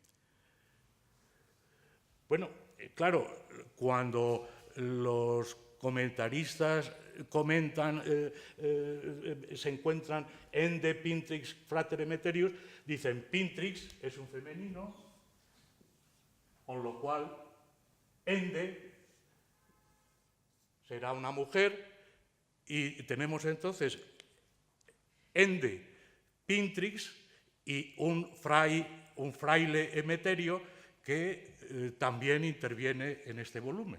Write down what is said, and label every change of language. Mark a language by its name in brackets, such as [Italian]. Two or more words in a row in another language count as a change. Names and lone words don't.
[Spanish] Bueno, claro, cuando los comentaristas comentan, se encuentran [Latin] Ende pintrix fratere meterius, [Spanish] dicen pintrix es un femenino, con lo cual Ende será una mujer, y tenemos entonces ende Pintrix y un fraile Emeterio que también interviene en este volumen.